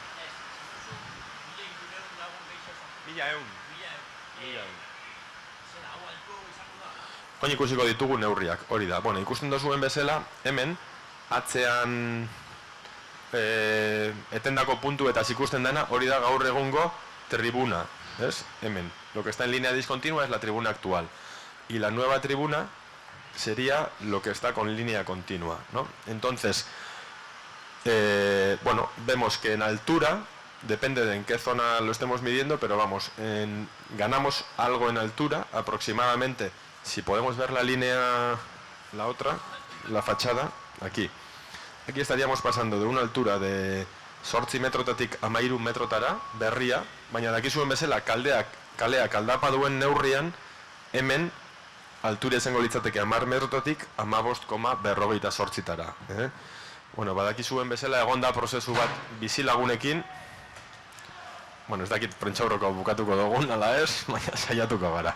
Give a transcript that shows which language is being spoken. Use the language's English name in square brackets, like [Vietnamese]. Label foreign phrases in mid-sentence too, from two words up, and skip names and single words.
[Basque] 1.100. Oin ikusiko ditugu neurriak, hori da. Ikusten duzuen bezala, hemen, atzean etendako puntu eta ikusten dena, hori da gaur egungo tribuna, ¿es? [Spanish] Hemen, lo que está en línea discontinua es la tribuna actual, y la nueva tribuna sería lo que está con línea continua, ¿no? Entonces, vemos que en altura, depende de en qué zona lo estemos midiendo, pero ganamos algo en altura, aproximadamente, si podemos ver la línea, la otra, la fachada, aquí estaríamos pasando de una altura de 8 [Basque] metrotatik 13 metrotara, berria, baina dakizuen bezala kaleak aldapa duen neurrian, hemen altura izango litzateke 10 metrotatik 15,48tara. Badakizuen bezala egonda prozesu bat bizilagunekin, ez dakit prentxaurroko bukatuko dugun, ala ez, baina saiatuko gara.